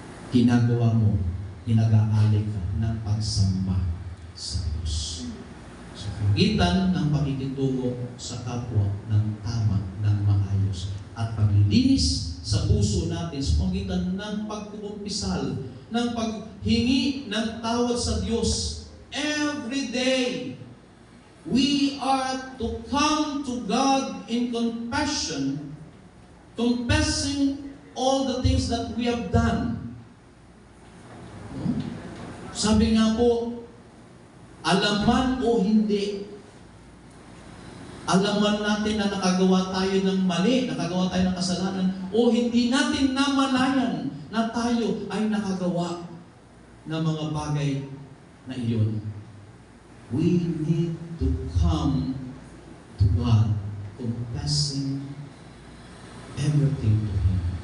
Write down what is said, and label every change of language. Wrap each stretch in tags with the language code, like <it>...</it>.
<tl>Ginagawa mo, ginag-aalay ka ng pagsamba sa Diyos. Sa pagitan ng pakikitungo sa kapwa ng tama, ng maayos, at paglilinis sa puso natin sa pagitan ng pagkukumpisal, ng maghingi ng tawad sa Diyos.</tl> <en>Every day, we are to come to God in confession, confessing all the things that we have done.</en> <tl>Sabi nga po, alaman o hindi, alaman natin na nakagawa tayo ng mali, nakagawa tayo ng kasalanan, o hindi natin namalayan na tayo ay nakagawa ng mga bagay na iyon.</tl> <en>We need to come to God, confessing everything to Him.</en>